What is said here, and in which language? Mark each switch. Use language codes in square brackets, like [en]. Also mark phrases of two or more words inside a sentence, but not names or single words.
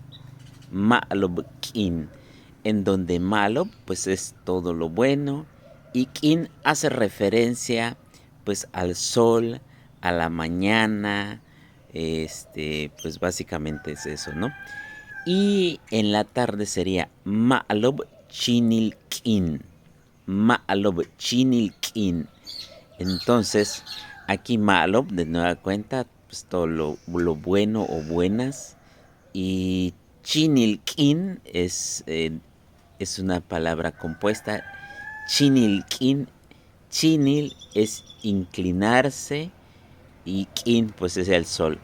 [es] Ma'alobkin, en donde malo pues es todo lo bueno y kin hace referencia pues al sol, a la mañana, pues básicamente es eso, ¿no? Y en la tarde sería [yua] ma'alob chinilkin, ma'alob chinilkin. [es] Entonces, aquí ma'alob de nueva cuenta, pues todo lo bueno o buenas y chinilkin es una palabra compuesta. Chinilkin, chinil es inclinarse y kin pues es el sol.